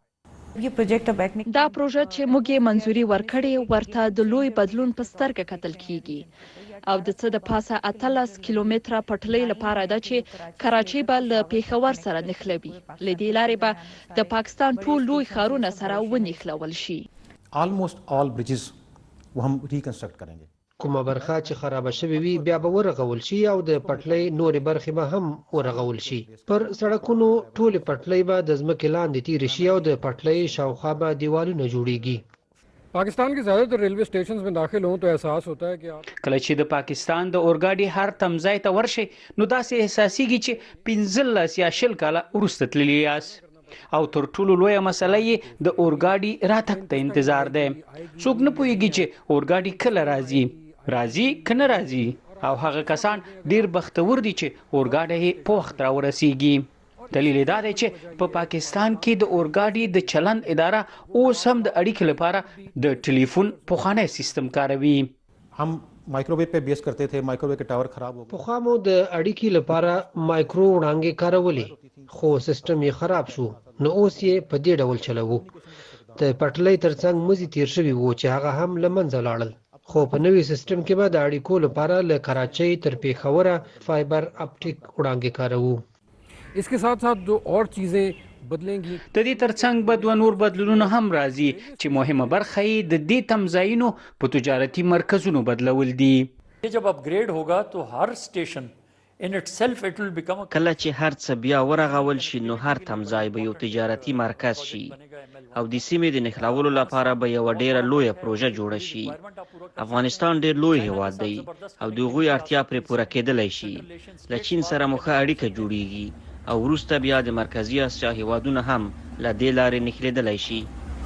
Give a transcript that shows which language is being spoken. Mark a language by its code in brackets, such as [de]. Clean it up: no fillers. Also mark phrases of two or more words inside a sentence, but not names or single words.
[ps] دا پروژه چې موږ یې منظوري ورکړې ورته د لوی بدلون په سترګه کتل کیږي او د څه د پاسه 18 کیلومتره پټلۍ لپاره ده چې کراچۍ به له پېښور سره نښلوي. له دې لارې به د پاکستان ټول لوی ښارونه سره ونښلول شي. [en] almost all bridges [ur] وہ ہم ری کنسٹرکٹ کریں گے. [ps] کومه برخه چې خرابه شوې وي بیا به ورغول شي او د پټلۍ نورې برخې به هم ورغول شي. پر سړکونو ټولې پټلۍ به د ځمکې لاندې تیرې شي او د پټلۍ شاوخوا به دیوالونه جوړیږي. [ur] پاکستان کے زیادہ تر ریلوے اسٹیشن میں داخل ہوں تو احساس ہوتا ہے کہ [ps] کله چې د پاکستان د اورګاډي هر تمځای ته ورشي نو داسې احساسېږي چې 15 یا 20 کاله وروسته تللي یاست. او تر ټولو لویه مسله یې د اورګاډي راتګ ته انتظار دی. څوک نه پوهېږي چې اورګاډي کله راځي که نه راځي، او هغه کسان ډیر بختور دي چې اورګاډي په وخت راورسیږي. دلیل دا دی چې په پاکستان کې د اورګاډي د چلند اداره اوس هم د اړیکې لپاره د ټلیفون پخوانی سیستم کاروي. [ur] ہم مائیکروویو پہ بیس کرتے تھے، مائیکروویو کے ٹاور خراب ہو گئے. [ps] پخوا مو د اړیکې لپاره مایکرو وړانګې کارولې، خو سیستم یې خراب شو، نو اوس یې په دې ډول چلوو. د پټلۍ ترڅنګ مزي تیر شوي وو چې هغه هم له منځه لاړل. خو په نوي سیستم کې به د اړیکو لپاره له کراچۍ تر پېښوره فایبر اپټیک وړانګې کاروو. [ur] اس کے ساتھ ساتھ جو اور چیزیں بدلېږي. [ps] د دې ترڅنګ به دوه نور بدلونونه هم راځي چې مهمه برخه یې د دې تمځایونو په تجارتي مرکزونو بدلول دي. [ur] جب اپگریڈ ہوگا تو ہر اسٹیشن [en] in itself it will become [ps] کله چې هر څه بیا ورغول شي نو هر تمځای به یو تجارتي مرکز شي او د سیمې د نښلولو لپاره به یو ډیره لویه پروژه جوړه شي. افغانستان ډیر لوی هیواد دی او د هغوی اړتیا پرې پوره کېدلی شي. له چین سره مو ښه اړیکه جوړیږي او وروسته بیا د مرکزي اسیا هیوادونه هم له دې لارې نښلېدلی شي.